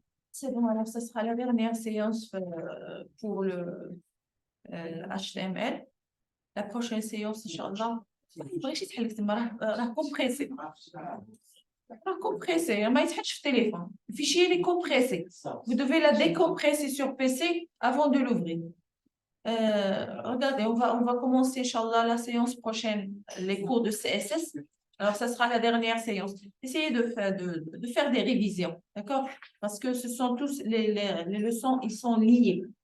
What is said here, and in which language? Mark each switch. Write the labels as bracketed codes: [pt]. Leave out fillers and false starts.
[fr] C'est bon, alors ce sera la dernière séance pour le HTML. La prochaine séance, Inch'Allah, [ar] ما يبغيش يتحلك تما، راه كومبريسي، راه كومبريسي، ما يتحطش في التليفون. الفيشي اللي كومبريسي. [fr] Vous devez la décompresser sur PC avant de l'ouvrir. Regardez, on va commencer, Inch'Allah, la séance prochaine, les cours de CSS. Alors, ça sera la dernière séance. Essayez de faire des révisions, d'accord? Parce que ce sont tous les leçons, ils sont liés.